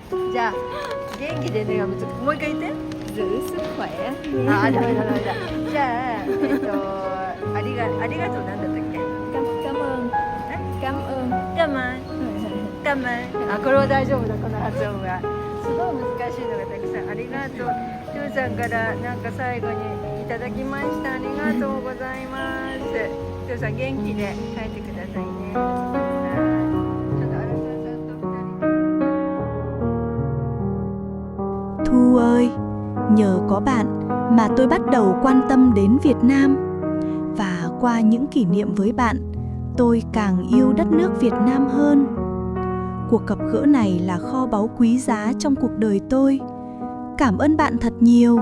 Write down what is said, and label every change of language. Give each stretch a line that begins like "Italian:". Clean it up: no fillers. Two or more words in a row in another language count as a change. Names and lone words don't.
Japanese: じゃあ元気でねが難しい。もう一回言って。
Vietnamese: giữ sức khỏe.
Japanese: あ、ダメだダメだ。じゃあありがとうなんだったっけ。
Vietnamese: Cảm ơn. Cảm ơn. たまんたまん。
Japanese: あ、これは大丈夫だこの発音が。すごい難しいのがたくさん。ありがとう。トゥーさんからなんか最後にいただきました。ありがとうございます。トゥーさん元気で帰ってくださいね。ちょっと荒川さんと2人。
Vietnamese: Thu ơi, nhờ có bạn mà tôi bắt đầu quan tâm đến Việt Nam. Và qua những kỷ niệm với bạn, tôi càng yêu đất nước Việt Nam hơn. Cuộc gặp gỡ này là kho báu quý giá trong cuộc đời tôi. Cảm ơn bạn thật nhiều.